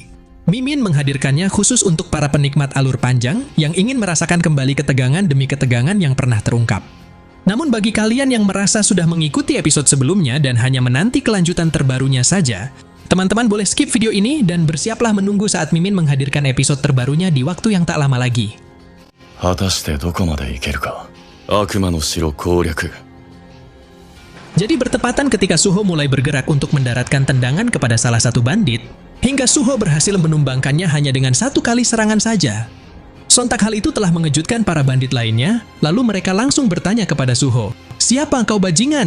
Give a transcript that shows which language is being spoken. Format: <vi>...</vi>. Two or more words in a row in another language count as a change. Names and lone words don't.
<id>Mimin menghadirkannya khusus untuk para penikmat alur panjang yang ingin merasakan kembali ketegangan demi ketegangan yang pernah terungkap. Namun bagi kalian yang merasa sudah mengikuti episode sebelumnya dan hanya menanti kelanjutan terbarunya saja, teman-teman boleh skip video ini dan bersiaplah menunggu saat Mimin menghadirkan episode terbarunya di waktu yang tak lama lagi.</id> <ja>果たしてどこまで行けるか悪魔の城攻略</ja> <id>Jadi bertepatan ketika Suho mulai bergerak untuk mendaratkan tendangan kepada salah satu bandit, hingga Suho berhasil menumbangkannya hanya dengan satu kali serangan saja. Sontak hal itu telah mengejutkan para bandit lainnya, lalu mereka langsung bertanya kepada Suho, "Siapa engkau bajingan?"</id>